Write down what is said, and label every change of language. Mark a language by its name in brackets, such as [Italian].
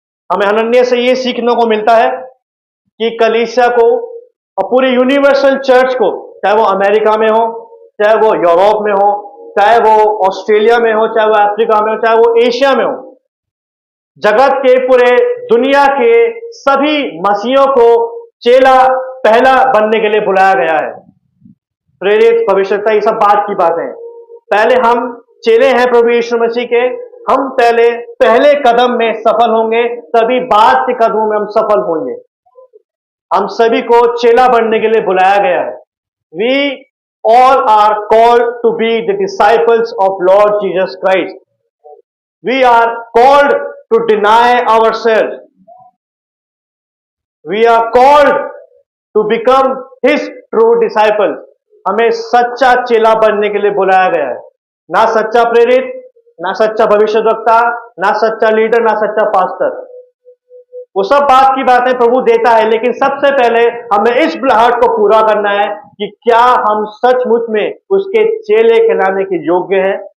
[Hindi] हमें हनन्याह से यह सीखने को मिलता है कि कलीसिया को और पूरी यूनिवर्सल चर्च को, चाहे वो अमेरिका में हो, चाहे वो यूरोप में हो, चाहे वो ऑस्ट्रेलिया में हो, चाहे वो अफ्रीका में हो, चाहे वो एशिया में हो, जगत के पूरे दुनिया के सभी मसीहों को चेला पहला बनने के लिए बुलाया गया है। प्रेरित, भविष्यता, ये सब बात की बातें हैं। पहले हम चेले हैं प्रभु यीशु मसीह के, हम पहले कदम में सफल होंगे, तभी बाद के कदमों में हम सफल होंगे। हम सभी को चेला बनने के लिए बुलाया गया है। [English] We all are called to be the disciples of Lord Jesus Christ. We are called to deny ourselves. We are called to become His true disciples. [Hindi] हमें सच्चा चेला बनने के लिए बुलाया गया है। ना सच्चा प्रेरित, ना सच्चा भविष्यद्वक्ता, ना सच्चा लीडर, ना सच्चा पास्टर। वो सब बात की बातें प्रभु देता है, लेकिन सबसे पहले हमें इस बुलाहट को पूरा करना है कि क्या हम सचमुच में उसके चेले कहलाने के योग्य हैं?